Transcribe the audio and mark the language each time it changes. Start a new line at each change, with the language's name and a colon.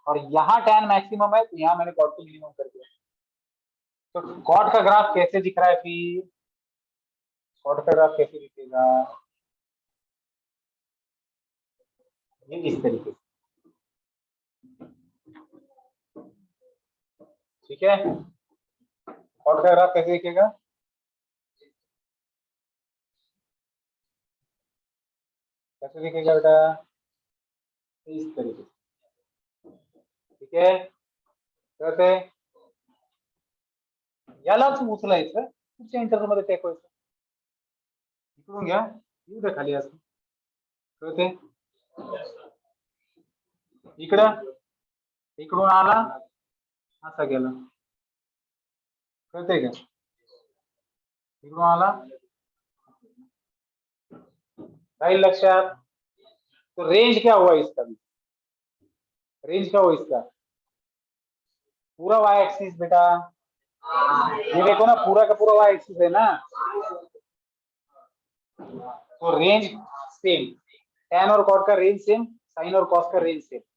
Hindi: और यहाँ tan maximum है तो यहाँ मैंने कॉट को मिनिमम कर दिया। तो कॉट का ग्राफ कैसे दिख रहा है फिर, कॉट का ग्राफ कैसे दिखेगा, ये इस तरीके से, ठीक है। कॉट का ग्राफ कैसे दिखेगा, कैसे दिखेगा बेटा, इस तरीके से, ठीक है।
Marathi: कळते, यालाच उचलायचं पुढच्या इंटरव्ह्यू मध्ये टेकवायचं, इकडून घ्या, येऊ द्या खाली असं, कळते, इकडं, इकडून आला असा गेला, कळते का, इकडून आला, राहील लक्षात।
Hindi: तो रेंज क्या हुआ इसका भी, रेंज क्या हुआ इसका, पूरा वाई एक्सिस बेटा, ये देखो ना पूरा का पूरा वाई एक्सिस है ना, तो रेंज सेम, tan और cot का रेंज सेम, साइन और cos का रेंज सेम।